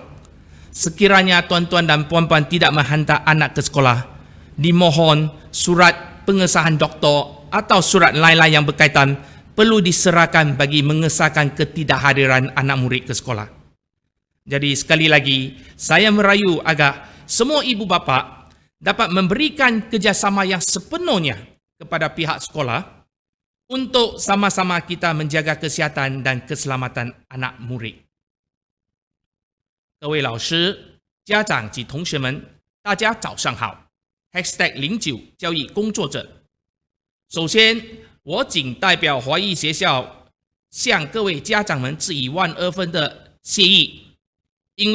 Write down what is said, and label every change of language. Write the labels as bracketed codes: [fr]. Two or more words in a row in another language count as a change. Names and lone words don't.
[ms] Sekiranya tuan-tuan dan puan-puan tidak menghantar anak ke sekolah, dimohon surat pengesahan doktor atau surat lain-lain yang berkaitan perlu diserahkan bagi mengesahkan ketidakhadiran anak murid ke sekolah. Jadi sekali lagi, saya merayu agar semua ibu bapa dapat memberikan kerjasama yang sepenuhnya kepada pihak sekolah untuk sama-sama kita menjaga kesihatan dan keselamatan anak murid. [zh] 各位老师、家长及同学们，大家早上好。#09教育工作者。首先，我谨代表华裔学校向各位家长们致以120分的谢意，因